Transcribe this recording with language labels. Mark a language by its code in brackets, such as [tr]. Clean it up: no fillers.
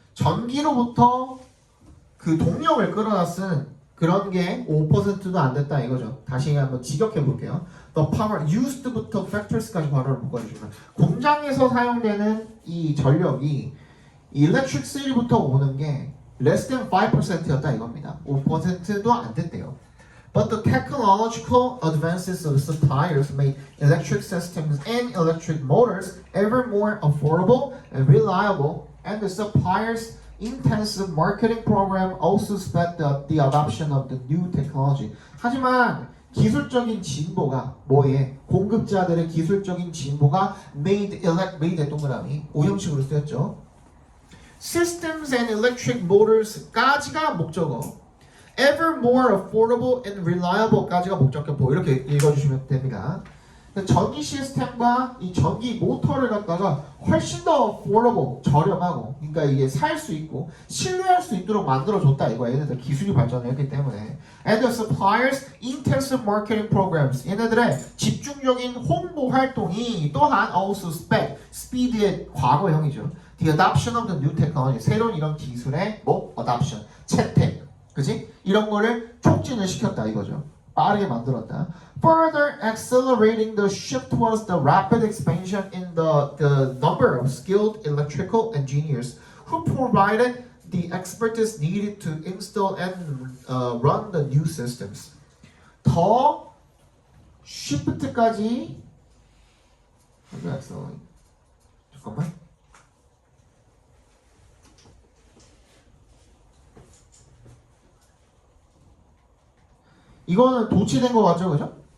[ko] 전기로부터 그 동력을 끌어다 쓴 그런 게 5%도 안 됐다 이거죠. 다시 한번 직역해 볼게요. [en] The power used [ko] 부터 factories까지 괄호를 묶어주시면 공장에서 사용되는 이 전력이 electricity부터 오는 게 less than 5%였다 이겁니다. 5%도 안 됐대요. [en] But the technological advances of suppliers made electric systems and electric motors ever more affordable and reliable, and the suppliers' intensive marketing program also sped the adoption of the new technology. [ko] 하지만 기술적인 진보가 뭐에? 공급자들의 기술적인 진보가 made 동그라미 오형식으로 쓰였죠. [en] systems and electric motors까지가 목적어. ever more affordable and reliable까지가 목적격보. [ko] 이렇게 읽어주시면 됩니다. 전기 시스템과 이 전기 모터를 갖다가 훨씬 더 affordable, 저렴하고, 그러니까 이게 살 수 있고 신뢰할 수 있도록 만들어줬다 이거야. 얘네들 기술이 발전했기 때문에. [en] And the suppliers' intensive marketing programs. [ko] 얘네들의 집중적인 홍보 활동이 또한 also sped, speed의 과거형이죠. [en] The adoption of the new technology. [ko] 새로운 이런 기술의 뭐 adoption, 채택, 그지? 이런 거를 촉진을 시켰다 이거죠. 빠르게 만들었다. [en] Further accelerating the shift towards the rapid expansion in the number of skilled electrical engineers who provided the expertise needed to install and run the new systems. [ko] 더 shift까지 잠깐만. 이거는 도치된 거 같죠, 그죠?